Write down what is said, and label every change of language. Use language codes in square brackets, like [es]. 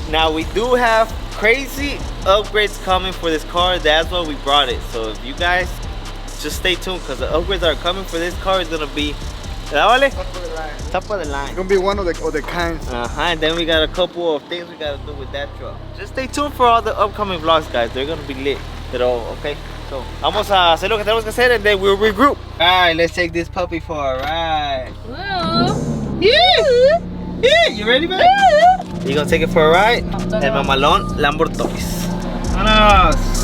[en] Now we do have crazy upgrades coming for this car. That's why we brought it. So if you guys just stay tuned, because the upgrades that are coming for this car is gonna be, vale? Top of the line. It's gonna be one of the kinds. And then we got a couple of things we gotta do with that truck. Just stay tuned for all the upcoming vlogs, guys. They're gonna be lit. [es] Pero, okay, so vamos a hacer lo que tenemos que hacer and then we'll regroup. [en] Alright, let's take this puppy for a ride. Yeah, you ready, man? You gonna take it for a ride? [es] El mamalón Lamborghini. Vámonos.